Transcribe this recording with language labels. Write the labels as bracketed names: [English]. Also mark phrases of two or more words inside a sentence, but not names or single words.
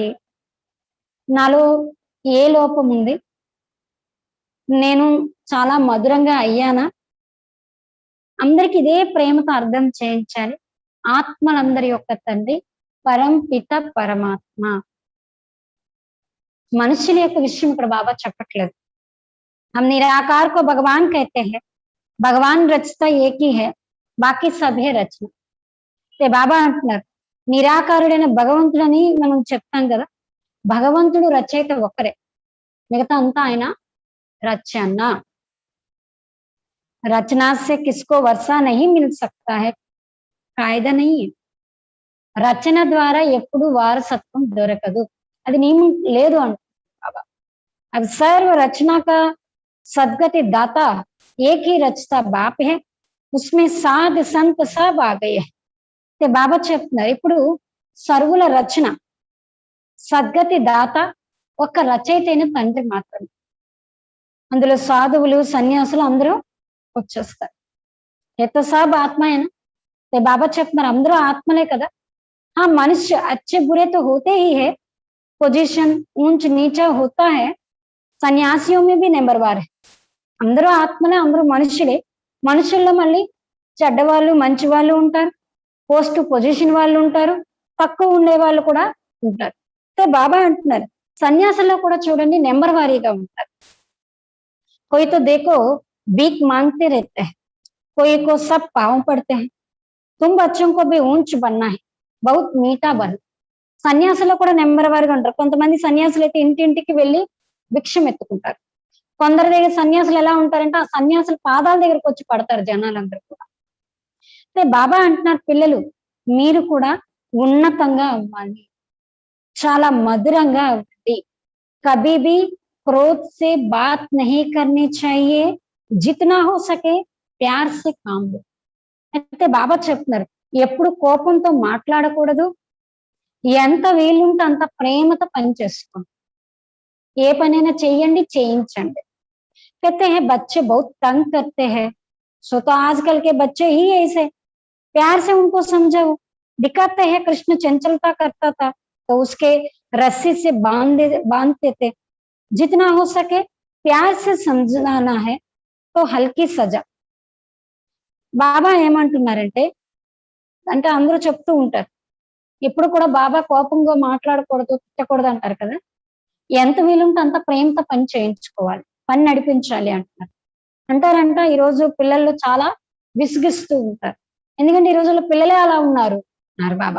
[Telugu] నాలో ఏ లోపం ఉంది, నేను చాలా మధురంగా అయ్యానా, అందరికి ఇదే ప్రేమతో అర్థం చేయించాలి. ఆత్మలందరి యొక్క తండ్రి పరంపిత పరమాత్మ. మనుషుల యొక్క విషయం ఇక్కడ బాబా చెప్పట్లేదు. [Hindi] हम निराकार को भगवान कहते हैं, भगवान रचता एक ही है, बाकी सब है रचना. [Telugu] బాబా అంటున్నారు నిరాకారుడైన భగవంతుడని మనం చెప్తాం కదా, భగవంతుడు రచయిత ఒక్కరే, మిగతా అంతా ఆయన రచన. [Hindi] रचना से किसको वर्षा नहीं मिल सकता है, కాయిదా नहीं है. [Telugu] రచన ద్వారా ఎప్పుడు వారసత్వం దొరకదు, అది నియమం లేదు అంటున్నారు బాబా. [Hindi] अब सर्व रचना का सदगति दाता एक ही रचता बाप है, उसमें साध संत सब आ गए हैं. [Telugu] బాబా చెప్తున్నారు ఇప్పుడు సర్వుల రచన సద్గతి దాత ఒక్క రచయిత అయిన తండ్రి మాత్రమే, అందులో సాధువులు సన్యాసులు అందరూ వచ్చేస్తారు. [Hindi] एतो साब [Telugu] ఆత్మ అయినా బాబా చెప్తున్నారు అందరూ ఆత్మలే కదా. [Hindi] आ मनुष्य अच्छे बुरे तो होते ही है, పొజిషన్ ऊंच नीचा होता है, संन्यासियों में भी नंबर वार है. [Telugu] అందరూ ఆత్మలే, అందరూ మనుషులే. మనుషుల్లో మళ్ళీ చెడ్డవాళ్ళు మంచి వాళ్ళు ఉంటారు, పోస్ట్ పొజిషన్ వాళ్ళు ఉంటారు, తక్కువ ఉండే వాళ్ళు కూడా ఉంటారు. బాబా అంటున్నారు సన్యాసుల్లో కూడా చూడండి నెంబర్ వారీగా ఉంటారు. [Hindi] कोई तो देखो भीख मांगते रहते हैं, कोई को सब पाँव पड़ते हैं, तुम बच्चों को भी ऊंच बनना है, बहुत मीठा बन. [Telugu] సన్యాసులో కూడా నెంబర్ వారీగా ఉంటారు. కొంతమంది సన్యాసులు అయితే ఇంటింటికి వెళ్ళి భిక్షం ఎత్తుకుంటారు. కొందరి దగ్గర సన్యాసులు ఎలా ఉంటారంటే ఆ సన్యాసుల పాదాల దగ్గరకు వచ్చి పడతారు జనాలందరూ కూడా. బాబా అంటున్నారు పిల్లలు మీరు కూడా ఉన్నతంగా అవ్వాలి, చాలా మధురంగా అవ్వండి. [Hindi] कभी भी क्रोध से बात नहीं करनी चाहिये, जितना हो सके प्यार से काम लो. [Telugu] అయితే బాబా చెప్తున్నారు ఎప్పుడు కోపంతో మాట్లాడకూడదు, ఎంత వీలుంటే అంత ప్రేమతో పని చేసుకోండి, ఏ పనైనా చెయ్యండి చేయించండి. [Hindi] कहते हैं बच्चे बहुत तंग करते हैं, सो तो आजकल के बच्चे ही ऐसे, प्यार से उनको समझाओ. दिखाते हैं कृष्ण चंचलता करता था तो उसके रस्सी से बांधते थे. जितना हो सके प्यार से समझाना है तो हल्की सजा. [Telugu] బాబా ఏమంటున్నారంటే అంటే అందరూ చెప్తూ ఉంటారు ఎప్పుడు కూడా బాబా కోపంగా మాట్లాడకూడదు తిట్టకూడదు అంటారు కదా. ఎంత వీలుంటే అంత ప్రేమతో పని చేయించుకోవాలి, పని నడిపించాలి అంటున్నారు. అంటారంట ఈరోజు పిల్లలు చాలా విసిగిస్తూ ఉంటారు, ఎందుకంటే ఈ రోజుల్లో పిల్లలే అలా ఉన్నారు అన్నారు బాబా.